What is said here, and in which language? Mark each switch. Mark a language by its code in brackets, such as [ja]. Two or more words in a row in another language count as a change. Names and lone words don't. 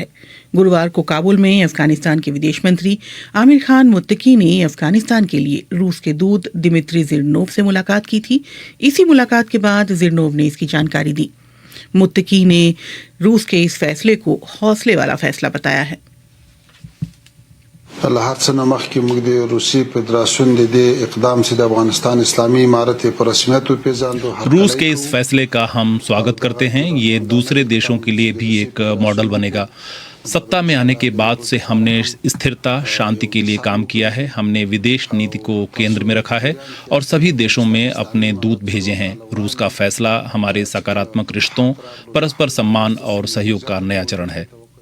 [hi] गुरुवार को काबुल में अफगानिस्तान के विदेश मंत्री आमिर खान मुत्तकी ने अफगानिस्तान के लिए रूस के दूत दिमित्री जिरनोव से मुलाकात की थी। इसी मुलाकात के बाद जिरनोव ने इसकी जानकारी दी। मुत्तकी ने रूस के इस फैसले को हौसले वाला फैसला बताया है। [ps] هر څه نه مخکې موږ د روسي فدراسیون د دې اقدام سے د افغانستان اسلامی امارت په رسمیت وپیژاندو। [hi] रूस के इस फैसले का हम स्वागत करते हैं। ये दूसरे देशों के लिए भी एक मॉडल बनेगा। सत्ता में आने के बाद से हमने स्थिरता शांति के लिए काम किया है। हमने विदेश नीति को केंद्र में रखा है और सभी देशों में अपने दूत भेजे हैं। रूस का फैसला हमारे सकारात्मक रिश्तों, परस्पर सम्मान और सहयोग का नया चरण है।